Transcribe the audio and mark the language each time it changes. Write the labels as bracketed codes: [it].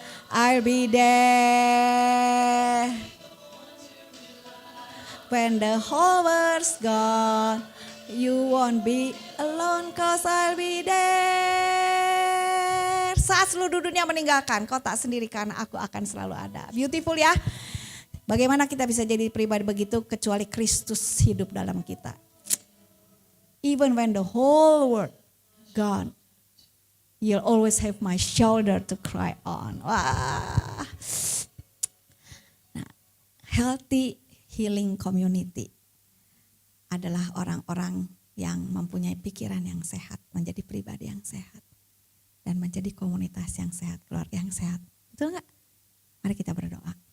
[en] I'll be there. When the whole world's gone, you won't be alone, 'cause I'll be there. [id] Saat seluruh dunia meninggalkan, kau tak sendiri karena aku akan selalu ada. [en] Beautiful [id] ya. Bagaimana kita bisa jadi pribadi begitu kecuali Kristus hidup dalam kita. [en] Even when the whole world gone, you'll always have my shoulder to cry on. Wah. [id] Nah, [en] healthy healing community [id] adalah orang-orang yang mempunyai pikiran yang sehat, menjadi pribadi yang sehat, dan menjadi komunitas yang sehat, keluarga yang sehat. Betul nggak? Mari kita berdoa.